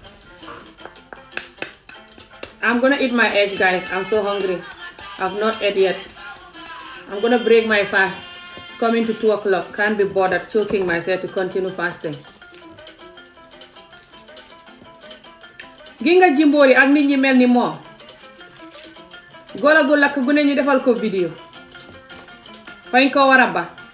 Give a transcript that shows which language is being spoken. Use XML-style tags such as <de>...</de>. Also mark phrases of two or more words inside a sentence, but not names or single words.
<en>I'm gonna eat my egg, guys. I'm so hungry. I've not ate yet. I'm gonna break my fast. It's coming to 2 o'clock. Can't be bothered choking myself to continue fasting.</en> <wo>gi nga Jimbori ak nit ñi mel ni moom golo gu lakk gu ne ñu defal ko vidéo fañ ko war a ba.</wo>